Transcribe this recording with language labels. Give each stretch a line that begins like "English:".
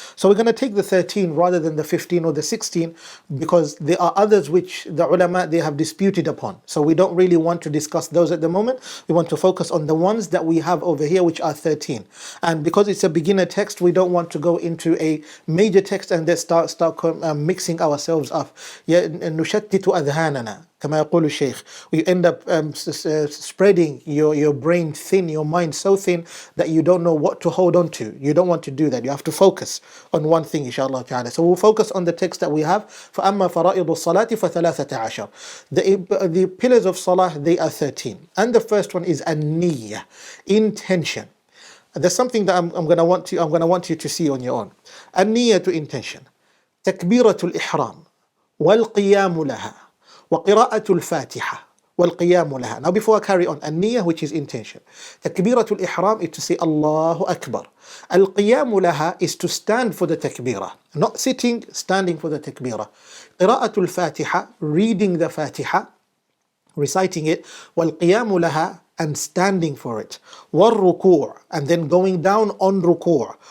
English: So we're going to take the 13 rather than the 15 or the 16, because there are others which the ulama, they have disputed upon. So we don't really want to discuss those at the moment. We want to focus on the ones that we have over here, which are 13. And because it's a beginner text, we don't want to go into a major text and then start mixing ourselves up.
Arabic: نشتت أذهاننا كما يقول الشيخ.
English: We end up spreading your brain thin, your mind so thin that you don't know what to hold on to. You don't want to do that. You have to focus on one thing, inshallah ta'ala. So we'll focus on the text that we have.
Arabic: فَأَمَّا فَرَائِضُ الصَّلَاةِ فَثَلَاثَةَ عَشَرٍ.
English: The pillars of salah, they are 13. And the first one is an-niyyah, intention. There's something that I'm going to want you to see on your own. An-niyyah, to intention.
Arabic: تكبيرة الإحرام والقيام لها وقراءة الفاتحة والقيام لها.
English: Now before I carry on, النية, which is intention.
Arabic: تكبيرة الإحرام
English: is to say Allahu Akbar.
Arabic: القيام لها
English: is to stand for the takbirah. Not sitting, standing for the takbirah.
Arabic: قراءة الفاتحة,
English: reading the Fatiha, reciting it.
Arabic: والقيام لها,
English: and standing for it. والركوع, and then going down on ركوع.